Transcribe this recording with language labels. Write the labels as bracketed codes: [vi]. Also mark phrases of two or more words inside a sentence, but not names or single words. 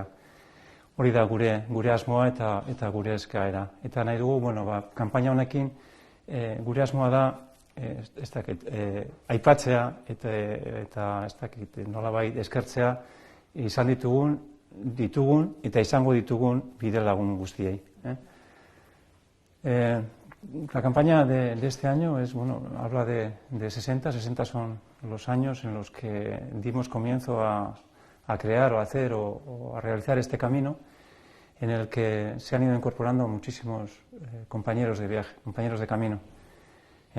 [eu] Hori da gure asmoa eta gure eskaera. Eta nahi dugu, kanpaina honekin gure asmoa da aipatzea eta nolabait eskertzea izan ditugun eta izango ditugun bide lagun guztiei. [es] La campaña de este año habla de 60 son los años en los que dimos comienzo a crear o a hacer o a realizar este camino en el que se han ido incorporando muchísimos compañeros de viaje, compañeros de camino.